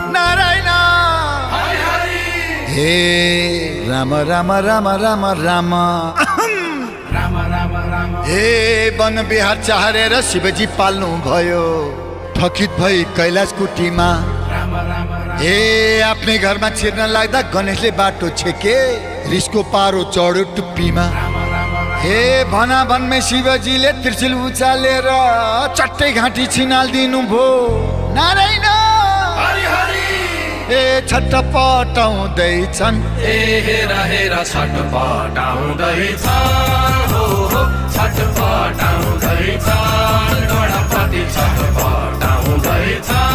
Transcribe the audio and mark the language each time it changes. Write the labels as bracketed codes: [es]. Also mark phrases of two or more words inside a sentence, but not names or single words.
[ne] नारायण। हरि हरि। हे राम राम राम राम राम। राम राम राम। हे वन विहार चाहेर शिवजी पाल्नु भयो, थकित भई कैलाश कुटीमा। राम राम राम। हे आफ्नै घरमा छिर्न लाग्दा गणेशले बाटो छेके, रिसको पारो चढ्यो टुप्पीमा। राम राम राम। हे भनाभनमै शिवजीले त्रिशूल उचालेर चट्टै घाँटी छिनालिदिनु भो। नारायण। हरि हरि। ए छटपटाउँदैछन्। ए हेर हेर छटपटाउँदैछ, हो हो छटपटाउँदैछ, गणपति छटपटाउँदैछ।